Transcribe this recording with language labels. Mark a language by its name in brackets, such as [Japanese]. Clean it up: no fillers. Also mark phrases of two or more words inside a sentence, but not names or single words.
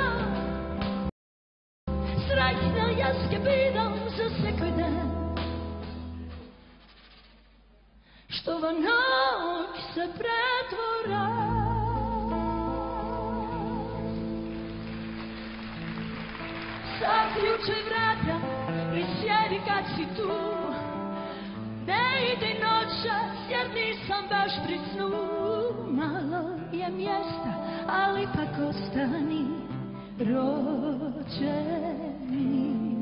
[Macedonian] Среќна јас ќе бидам за секој ден што во ноќ се претвора. [Croatian] ključe vrata i sjedi kad si tu. Ne ide noćas jer nisam baš pri snu. Malo je mjesta, ali pak ostani rođeni.